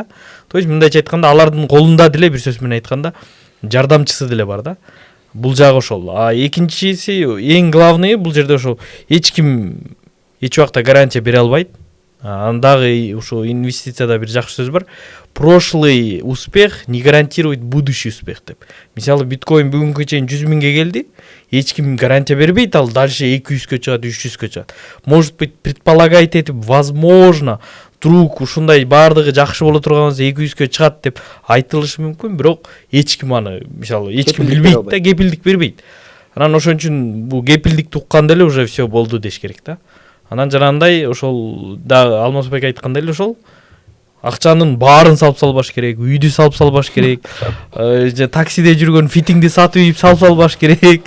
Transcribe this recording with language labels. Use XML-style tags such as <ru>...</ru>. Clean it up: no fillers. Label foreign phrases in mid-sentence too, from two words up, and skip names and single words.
<ru>То есть</ru> <ky>мындайча айтканда, алардын колунда деле, бир сөз менен айтканда, жардамчысы деле бар да. Бул жагы ошол. А экинчиси, эң главный, бул жерде ошол эч ким эч убакта гарантия бере албайт. Андагы ушул инвестицияда бир жакшы сөз бар.</ky> <ru>Прошлый успех не гарантирует будущий успех деп.</ru> <ky>Мисалы, биткоин бүгүнкү чейин 100 000ге келди. Эч ким гарантия бербейт, ал дальше 200-кө чыгат, 300-кө чыгат.</ky> <ru>Может быть, предполагать</ru> <ky>этип,</ky> <ru>возможно, вдруг</ru> <ky>ушундай баардыгы жакшы боло турган болсо 200-кө чыгат деп айтылышы мүмкүн, бирок эч ким аны, мисалы, эч ким билбейт да, кепилдик бербейт. Анан ошон үчүн бул кепилдикти укканда эле</ky> <ru>уже все</ru> <ky>болду деш керек да. Анан жанагындай ошол да Алмазбек айткандай эле ошол акчанын баарын салып салбаш керек, үйдү салып салбаш керек, же таксиде жүргөн фитиңди сатып ийип салып салбаш керек.</ky>